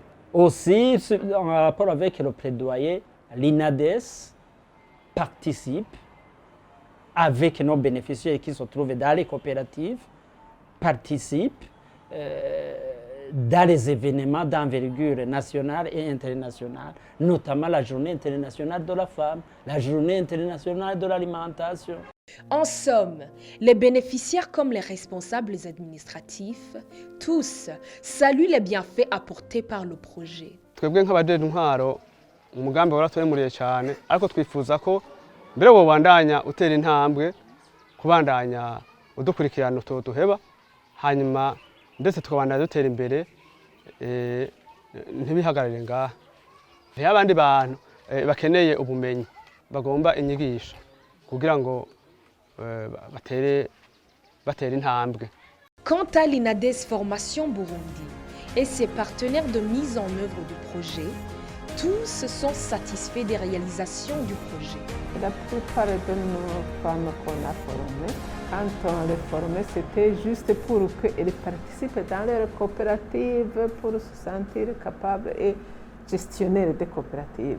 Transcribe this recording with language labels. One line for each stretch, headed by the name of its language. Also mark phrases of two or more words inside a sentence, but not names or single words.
French: Aussi, en rapport avec le plaidoyer, l'INADES participe avec nos bénéficiaires qui se trouvent dans les coopératives, participe dans les événements d'envergure nationale et internationale, notamment la Journée internationale de la femme, la Journée internationale de l'alimentation. En somme, les bénéficiaires comme les responsables administratifs, tous saluent les bienfaits apportés par le projet.
Rundi: Twebwe nk'abajejwe intwaro umugambi waratwemuriye cyane ariko twifuza ko mbere wobandanya utera intambwe kubandanya udukurikirana utoduheba hanyuma ndetse tukabandanya dutera imbere ntibihagarare ngaha. Hariho abandi bantu bakeneye ubumenyi bagomba inyigisho kugira ngo batere intambwe.
French: Quant à l'INADES Formation Burundi et ses partenaires de mise en œuvre du projet, tous sont satisfaits des réalisations du projet. La plupart de nos femmes qu'on a formées, quand on les formait, c'était juste pour qu'elles participent dans leur coopérative, pour se sentir capables et gestionnaires des coopératives.